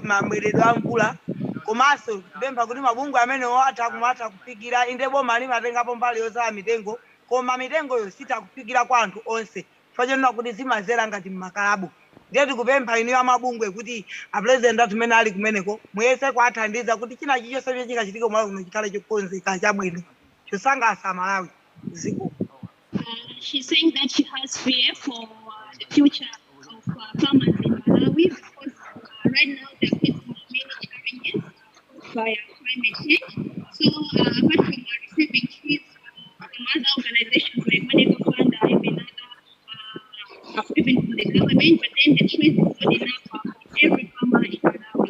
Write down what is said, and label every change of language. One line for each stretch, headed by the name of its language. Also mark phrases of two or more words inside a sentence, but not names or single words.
Nyanja: mabweredwe a mvula komanso kupempha kuti mabungwe amenewo atha kufikira inde boma limatengapo mbali yozala mitengo koma mitengoyo sitakufikira kwa anthu onse chifukwa chonena kuti zimazera ngati mmakalabu. Ndiye tikupempha inu ya mabungwe kuti apurezidenti athu amene ali kumeneko muyese kuathandiza kuti china chilichonse chingachitika Malawi kuno chikhale chokonzeka chabwino chosangalatsa Malawi.
English: She's saying that she has fear for the future of farmers in Malawi because right now they're facing many challenges via climate change. So apart from receiving trees from other organizations like Money Fund, even from the government, but then the trees is not enough for every farmer in Malawi.